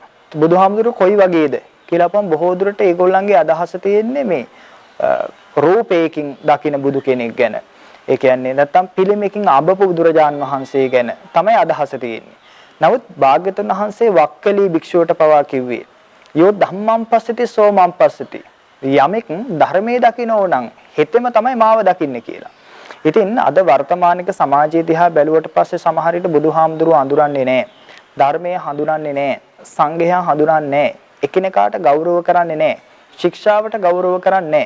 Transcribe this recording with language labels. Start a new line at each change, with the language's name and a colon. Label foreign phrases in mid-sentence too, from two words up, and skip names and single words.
Sinhala: බුදුහාමුදුරුව කොයි වගේද කියලා අපම් බොහෝ දුරට ඒගොල්ලන්ගේ අදහස තියෙන්නේ මේ රූපයකින් දකින බුදු කෙනෙක් ගැන. ඒ කියන්නේ නැත්තම් පිළිමයකින් අබපු බුදුරජාන් වහන්සේ ගැන තමයි අදහස තියෙන්නේ. නමුත් භාග්‍යතුන් වහන්සේ වක්කලී භික්ෂුවට පවා කිව්වේ
Pali: යෝ ධම්මං පස්සති සෝ මං පස්සති.
Sinhala: යමෙක් ධර්මයේ දකින්නෝ නම් හෙතෙම තමයි මාව දකින්නේ කියලා. ඉතින් අද වර්තමානික සමාජයේ දිහා බැලුවට පස්සේ සමහර විට බුදුහාමුදුරුවෝ අඳුරන්නේ නැහැ. ධර්මයේ හඳුනන්නේ නැහැ. සංඝයා හඳුනන්නේ නැහැ. එකිනෙකාට ගෞරව කරන්නේ නැහැ. ශික්ෂාවට ගෞරව කරන්නේ නැහැ.